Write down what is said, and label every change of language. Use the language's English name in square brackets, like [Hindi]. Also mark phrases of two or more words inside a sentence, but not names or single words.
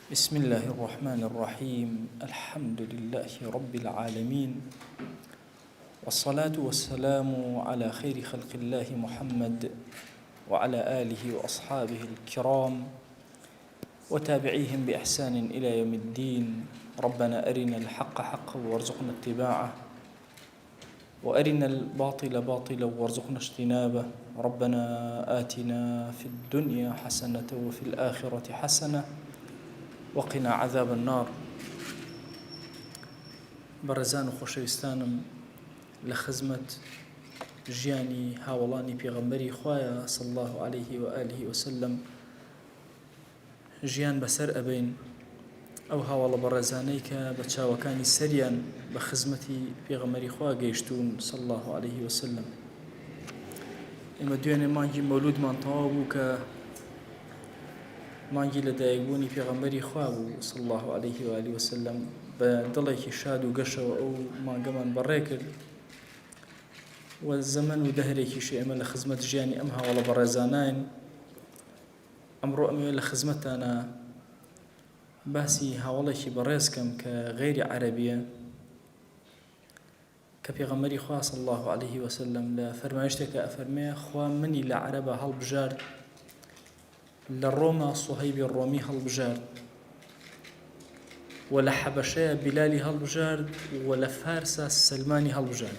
[Arabic] بسم الله الرحمن الرحيم الحمد لله رب العالمين والصلاة والسلام على خير خلق الله محمد وعلى آله وأصحابه الكرام وتابعيهم بإحسان إلى يوم الدين. ربنا أرنا الحق حقا وارزقنا اتباعه وأرنا الباطل باطلا وارزقنا اجتنابه. ربنا آتنا في الدنيا حسنة وفي الآخرة حسنة وقنا عذاب النار. [Central Kurdish] بەڕێزان و خۆشەویستانم لە خزمەت ژیانی هاوڵانی پێغەمبەری خوایە [Arabic] صلی الله عليه وآله وسلم [Central Kurdish] ژیان بەسەر ئەبین ئەو هاوڵە بەڕێزانەی کە بە چاوەکانی سەریان بە خزمەتی پێغەمبەری خوا گەیشتون [Arabic] صلی الله عليه وسلم. [Central Kurdish] ئێمە دوێنێ مانگی مەولودمان تەواو بوو کە مانگی لەدایکبوونی پێغەمبەری خوا بوو [Arabic] صلی الله عليه وآله وسلم. [Central Kurdish] بە دڵێکی شاد و گەشەوە ئەو مانگەمان بەڕێ کرد و زەمن و دەهرێکیش ئێمە لە خزمەت ژیانی ئەم هاوڵە بەڕێزانین. ئەمڕۆ ئەمەوێ لە خزمەتتانە باسی هاوڵێکی بەڕێزکەم کە غەیری عەرەبیە کە پێغەمبەری خوا [Arabic] صلی الله عليه وسلم [Central Kurdish] لە فەرمایشتێکە ئەفەرمێ خوا منی لە عەرەبە هەڵبژارد، لە ڕۆما سوهەیبی ڕۆمی هەڵبژارد و لە حەبەشەیە بیلالی هەڵبژارد و لە فارسە سلمانی هەڵبژارد.